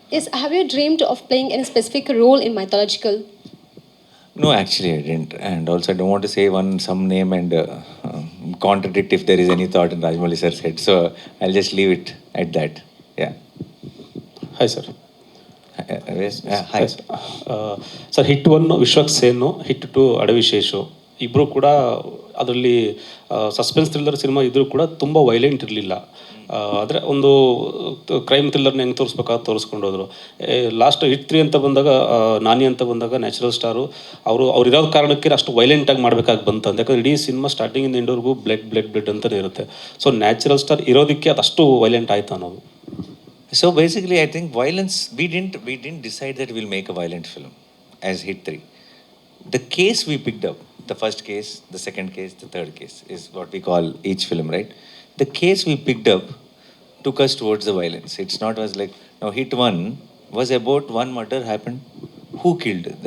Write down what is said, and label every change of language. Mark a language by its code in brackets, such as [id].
[en] Yes. Have you dreamed of playing any specific role in mythological No, actually, I didn't. And also, I don't want to say some name and contradict if there is any thought in Rajmouli sir's head. So I'll just leave it at that. Yeah. Hi sir. Yes. Hi. [kn] Sir hit 1 Vishwak ಸೇನು, hit 2 ಅಡವಿಶೇಷು ಇಬ್ಬರು ಕೂಡ ಅದರಲ್ಲಿ suspense thriller cinema ಇದ್ರೂ ಕೂಡ ತುಂಬ violent ಇರಲಿಲ್ಲ. ಆದರೆ ಒಂದು crime ಥ್ರಿಲ್ಲರ್ನ ಹೆಂಗೆ ತೋರಿಸ್ಬೇಕಾದ್ರೆ ತೋರಿಸ್ಕೊಂಡು ಹೋದರು. ಲಾಸ್ಟ್ ಹಿಟ್ 3 ಅಂತ ಬಂದಾಗ, ನಾನಿ ಅಂತ ಬಂದಾಗ ನ್ಯಾಚುರಲ್ ಸ್ಟಾರು ಅವ್ರು ಇರೋ ಕಾರಣಕ್ಕೆ ಅಷ್ಟು ವೈಲೆಂಟಾಗಿ ಮಾಡಬೇಕಾಗಿ ಬಂತು ಅಂತ. ಯಾಕಂದರೆ ಇಡೀ ಸಿನಿಮಾ ಸ್ಟಾರ್ಟಿಂಗಿಂದ ಎಂಡವರೆಗೂ ಬ್ಲಡ್ ಅಂತಲೇ ಇರುತ್ತೆ. ಸೊ ನ್ಯಾಚುರಲ್ ಸ್ಟಾರ್ ಇರೋದಕ್ಕೆ ಅದಷ್ಟು ವೈಲೆಂಟ್ ಆಯಿತು ಅನ್ನೋದು. [en] So basically, I think violence. We didn't decide that we'll make a violent film as Hit 3. The case we picked up, the first case, the second case, the third case, is what we call each film, right? The case we picked up took us towards the violence. It's not was like now Hit 1 was about one murder happened. Who killed?